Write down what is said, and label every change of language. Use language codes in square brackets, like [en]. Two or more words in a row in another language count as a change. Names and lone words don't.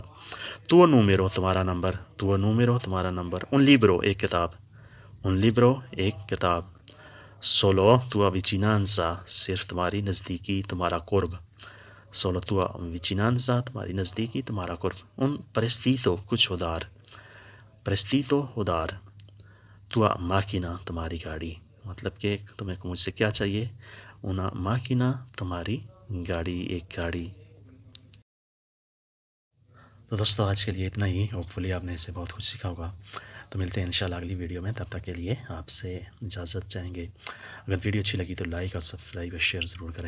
[it] tuo numero [ur] تمہارا نمبر، [it] tuo numero [ur] تمہارا نمبر۔ [it] un libro [ur] ایک کتاب، [it] un libro [ur] ایک کتاب۔ [it] solo tua vicinanza [ur] صرف تمہاری نزدیکی، تمہارا قرب، [it] solo tua vicinanza [ur] تمہاری نزدیکی، تمہارا قرب۔ [it] un prestito [ur] کچھ ادھار، prestito ادھار۔ [it] tua macchina [ur] تمہاری گاڑی، مطلب کہ تمہیں مجھ سے کیا چاہیے، [it] una macchina [ur] تمہاری گاڑی، ایک گاڑی۔ تو دوستو آج کے لیے اتنا ہی، ہوپفلی آپ نے اسے بہت کچھ سیکھا ہوگا۔ تو ملتے ہیں انشاءاللہ اگلی ویڈیو میں، تب تک کے لیے آپ سے اجازت چاہیں گے۔ اگر ویڈیو اچھی لگی تو لائک اور سبسکرائب اور شیئر ضرور کریں۔